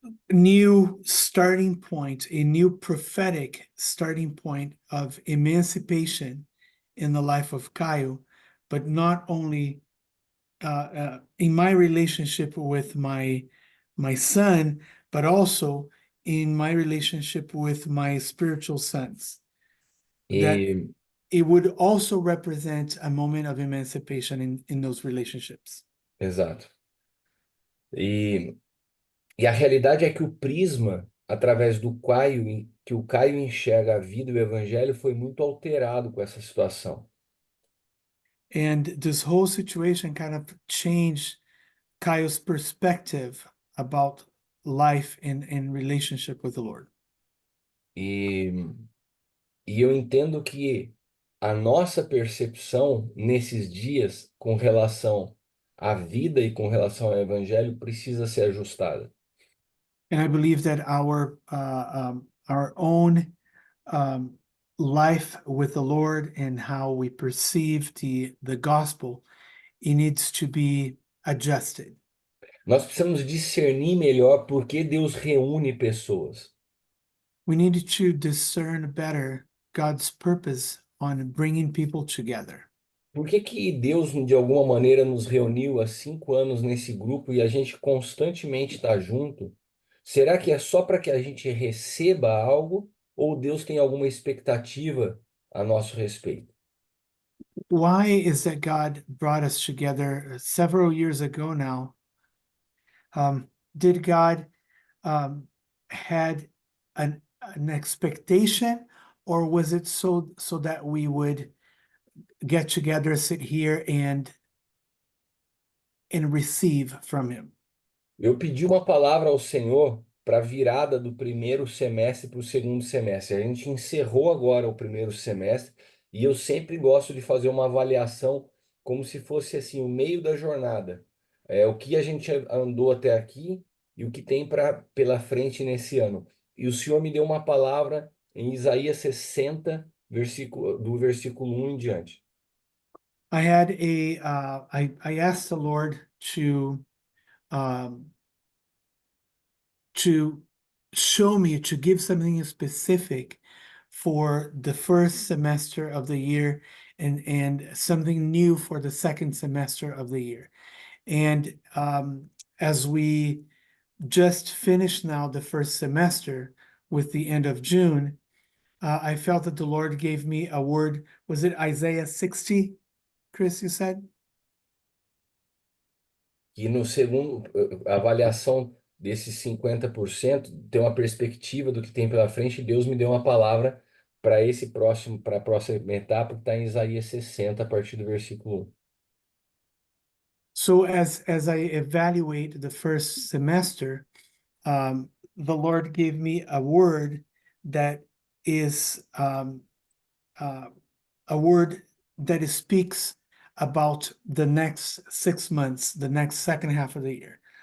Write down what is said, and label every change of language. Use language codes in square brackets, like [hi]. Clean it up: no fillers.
[en] new starting point, a new prophetic starting point of emancipation in the life of Caio, but not only in my relationship with my son, but also in my relationship with my spiritual sons. That [pt] E, [en] it would also represent a moment of emancipation in those relationships. [pt] exato. E, e a realidade é que o prisma, através do Caio, que o Caio enxerga a vida e o evangelho, foi muito alterado com essa situação. [en] And this whole situation kind of changed Caio's perspective about life in relationship with the Lord. [pt] E, e eu entendo que a nossa percepção nesses dias com relação à vida e com relação ao evangelho precisa ser ajustada. [en] And I believe that our own life with the Lord and how we perceive the gospel, it needs to be adjusted. [pt] Nós precisamos discernir melhor por que Deus reúne pessoas. [en] We need to discern better God's purpose on bringing people together. [pt] Por que que Deus, de alguma maneira, nos reuniu há 5 anos nesse grupo e a gente constantemente está junto? Será que é só para que a gente receba algo ou Deus tem alguma expectativa a nosso respeito? [en] Why is that God brought us together several years ago now? Did God had an expectation, or was it so that we would get together, sit here, and receive from Him? [pt] Eu pedi uma palavra ao Senhor para a virada do primeiro semestre para o segundo semestre. A gente encerrou agora o primeiro semestre e eu sempre gosto de fazer uma avaliação como se fosse assim o meio da jornada. É o que a gente andou até aqui e o que tem pela frente nesse ano. E o Senhor me deu uma palavra em Isaías 60, do versículo 1 em diante. [en] I had I asked the Lord um, to show me, to give something specific for the first semester of the year, and something new for the second semester of the year. And as we just finished now the first semester with the end of June, I felt that the Lord gave me a word. Was it Isaiah 60, Chris, you said? [pt] E no segundo, a avaliação desses 50% tem uma perspectiva do que tem pela frente. Deus me deu uma palavra para a próxima etapa, que está em Isaías 60, a partir do versículo 1. [en] So as I evaluate the first semester, the Lord gave me a word that is a word that speaks about the next 6 months, the next second half of the year.